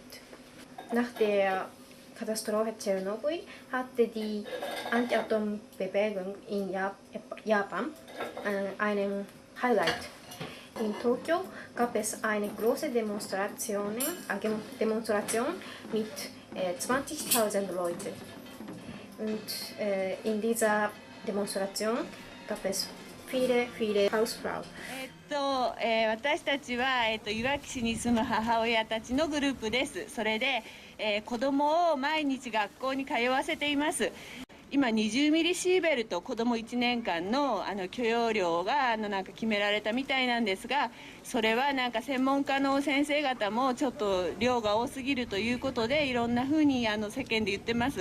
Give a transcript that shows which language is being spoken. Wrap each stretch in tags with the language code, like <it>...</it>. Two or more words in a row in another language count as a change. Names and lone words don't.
<de>Nach der Katastrophe Tschernobyl hatte die Anti-Atom-Bewegung in Japan einen Highlight. In Tokio gab es eine große Demonstration mit 20.000 Leuten. Und in dieser Demonstration gab es viele Hausfrauen.</de> <ja>私たちは、いわき市に住む母親たちのグループです。それで、子供を毎日学校に通わせています。今20ミリシーベルト子ども1年間の許容量がなんか決められたみたいなんですがそれはなんか専門家の先生方もちょっと量が多すぎるということでいろんなふうに世間で言ってます。</ja>